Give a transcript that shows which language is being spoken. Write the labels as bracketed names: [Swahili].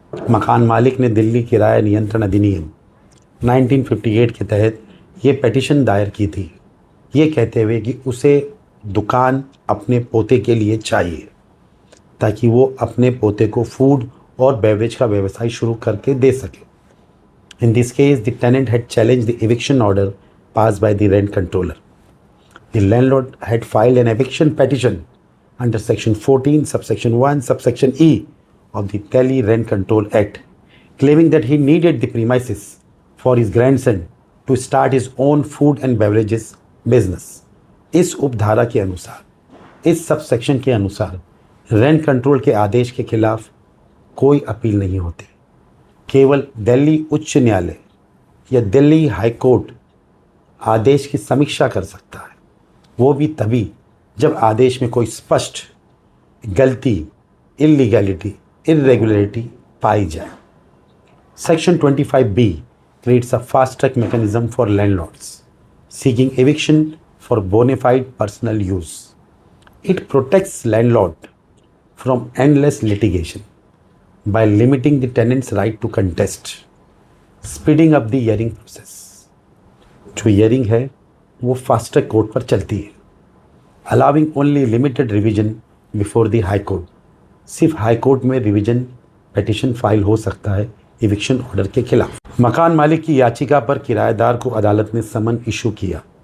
[Hindi] मकान मालिक ने दिल्ली किराया नियंत्रण अधिनियम 1958 के तहत ये पिटीशन दायर की थी, ये कहते हुए कि उसे दुकान अपने पोते के लिए चाहिए ताकि वो अपने पोते को फूड और बेवरेज का व्यवसाय शुरू करके दे सके। [English] In this case, the tenant had challenged the eviction order passed by the rent controller. The landlord had filed an eviction petition under Section 14, Subsection 1, Subsection E of the Delhi Rent Control Act, claiming that he needed the premises for his grandson to start his own food and beverages business. [Hindi] इस उपधारा के अनुसार, इस subsection के अनुसार rent control के आदेश के खिलाफ कोई अपील नहीं होती। केवल दिल्ली उच्च न्यायालय या दिल्ली हाई कोर्ट आदेश की समीक्षा कर सकता है, वो भी तभी जब आदेश में कोई स्पष्ट गलती, इलीगैलिटी, इरेगुलरिटी पाई जाए। [English] Section 25B creates a fast track mechanism for landlords seeking eviction for bona fide personal use. It protects landlord from endless litigation by limiting the tenant's right to contest, speeding up the hearing process. [Hindi] जो hearing है वो fast track court पर चलती है, [English] allowing only limited revision before the high court. [Hindi] सिर्फ high court में revision petition file हो सकता है इविक्शन ऑर्डर के खिलाफ। मकान मालिक की याचिका पर किराएदार को अदालत ने समन इशू किया।